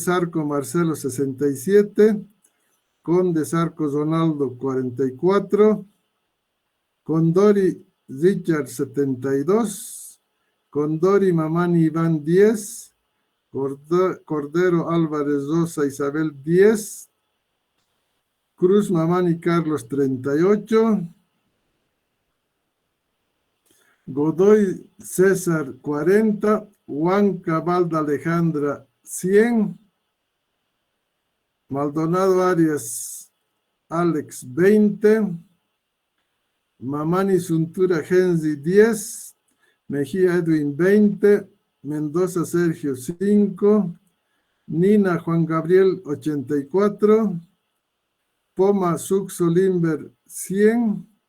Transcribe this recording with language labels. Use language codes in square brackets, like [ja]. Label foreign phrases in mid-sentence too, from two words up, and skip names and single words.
[es] Zarco Marcelo 67, Conde Zarco Donaldo 44, Condori Richard 72, Condori Mamani Iván 10, Cordero Álvarez Rosa Isabel 10, Cruz Mamani Carlos 38, Godoy César 40, Huanca Valda Alejandra 100, Maldonado Arias Alex 20, Mamani Suntura Genzi 10, Mejía Edwin 20, Mendoza Sergio 5, Nina Juan Gabriel 84, Poma Suxo Limber 100,